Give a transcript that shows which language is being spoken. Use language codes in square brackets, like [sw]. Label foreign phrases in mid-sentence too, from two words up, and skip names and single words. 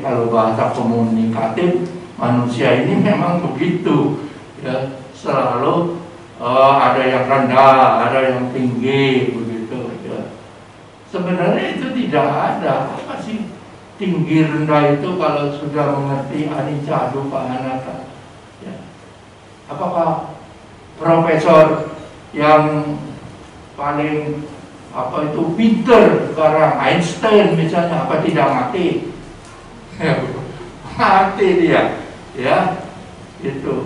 [id] Kalau bahasa komunikatif manusia ini memang begitu, ya, selalu ada yang rendah, ada yang tinggi, begitu. Ya. Sebenarnya itu tidak ada. Apa sih tinggi rendah itu kalau sudah mengerti [pi] anicca dukkha anatta? [id] Ya. Apakah profesor yang paling apa itu pinter sekarang, Einstein misalnya, apa tidak mati? Mati dia, ya, itu.